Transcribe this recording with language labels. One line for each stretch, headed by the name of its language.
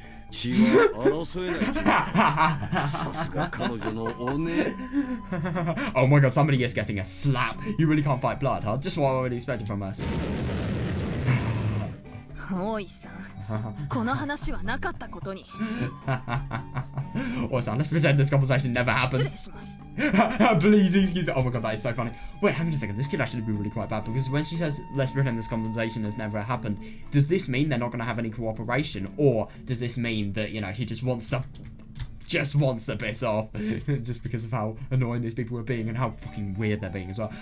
Japanese: 血は争えないというさすが彼女のおね
English: Oh my god, somebody is getting a slap. You really can't fight blood, huh? Just what I would expect from us.
Japanese: 大石さん、この話はなかったことに。
English: Oh, son, let's pretend this conversation never happened.
Japanese: 失礼します。
English: Please excuse me. Oh my god, that is so funny. Wait, hang on a second. This could actually be really quite bad because when she says, let's pretend this conversation has never happened, does this mean they're not going to have any cooperation? Or does this mean that, you know, she just wants to piss off just because of how annoying these people are being and how fucking weird they're being as well.